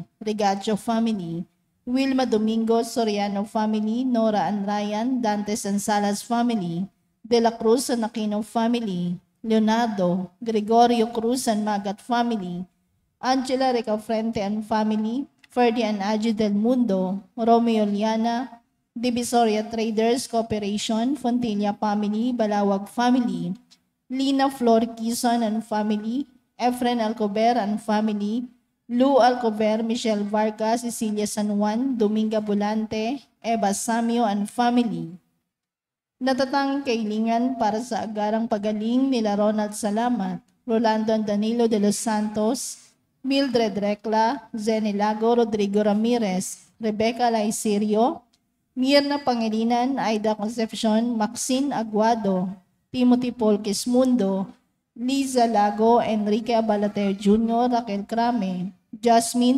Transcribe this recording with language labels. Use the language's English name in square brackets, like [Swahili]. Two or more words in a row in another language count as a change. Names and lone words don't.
[English] Regacho family, Wilma Domingo Soriano family, Nora and Ryan, Dantes and Salas family, De La Cruz and Aquino family, Leonardo, Gregorio Cruz and Magat family, Angela Recafrente and family, Ferdy and Aji del Mundo, Romeo Liana, Divisoria Traders Corporation, Fontilla family, Balawag family, Lina Flor Quezon and family, Efren Alcover and family, Lou Alcover, Michelle Vargas, Cecilia San Juan, Dominga Bulante, Eva Samio and family. [Filipino] Natatanging kailingan para sa agarang pagaling nila Ronald Salamat, Rolando Danilo de los Santos, Mildred Recla, Zenny Lago, Rodrigo Ramirez, Rebecca Laicerio, Mirna Pangilinan, Aida Concepcion, Maxine Aguado, Timothy Paul Quismundo, Liza Lago, Enrique Abalater Jr., Raquel Crame, Jasmine